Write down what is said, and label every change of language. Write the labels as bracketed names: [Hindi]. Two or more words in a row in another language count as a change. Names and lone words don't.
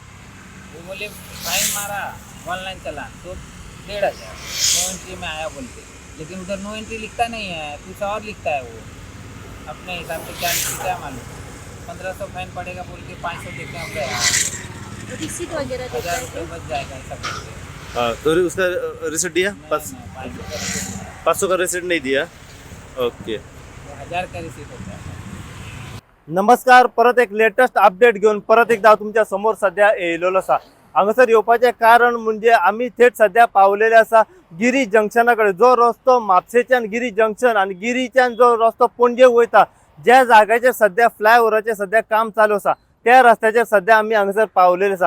[Hindi] वो बोले फाइन मारा, ऑनलाइन चला तो 1500 [English] no entry [Hindi] में आया बोलते, लेकिन उधर [English] no entry [Hindi] लिखता नहीं है, कुछ और लिखता है वो अपने हिसाब से। क्या मालूम 1500 फाइन पड़ेगा बोल के 500 देके हम गए, रिसीट वगैरह देता 1000 है रुपये बच जाएगा ऐसा बोलते। हाँ, तो उसका रिसिप्ट दिया? नहीं, 500 500 का रिसिप्ट नहीं दिया? ओके. 1000 का रिसीट होता है। [Konkani] नमस्कार, परत एक [English] latest update [Konkani] घेऊन परत एकदा तुमच्या समोर सध्या येयलेलो असा. हांगासर येवपाचें कारण म्हणजे आम्ही थेट सध्या पावलेले असा गिरी जंक्शनाकडे. जो रस्तो म्हापशेच्यान गिरी जंक्शन आणि गिरीच्यान जो रस्तो पणजे वयता, ज्या जाग्याचेर सध्या फ्लायओव्हराचें सध्या काम चालू असा, त्या रस्त्याचेर सध्या आम्ही हांगासर पावलेले असा.